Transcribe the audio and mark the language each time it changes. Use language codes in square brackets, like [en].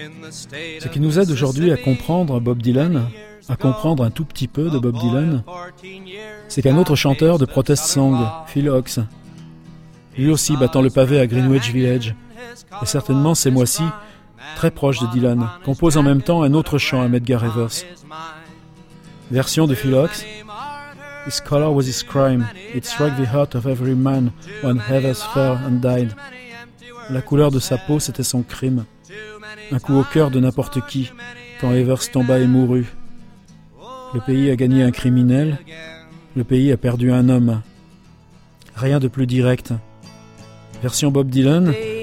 [fr] Ce qui nous aide aujourd'hui à comprendre Bob Dylan, à comprendre un tout petit peu de Bob Dylan, c'est qu'un autre chanteur de protest song, Phil Ox, lui aussi battant le pavé à Greenwich Village, et certainement ces mois-ci, très proche de Dylan, compose en même temps un autre chant à Medgar Evers. Version de Phil Ox, [en] His color was his crime, it struck the heart of every man when Evers fell and died. [fr] La couleur de sa peau, c'était son crime. Un coup au cœur de n'importe qui, quand Evers tomba et mourut. Le pays a gagné un criminel, le pays a perdu un homme. Rien de plus direct. Version Bob Dylan.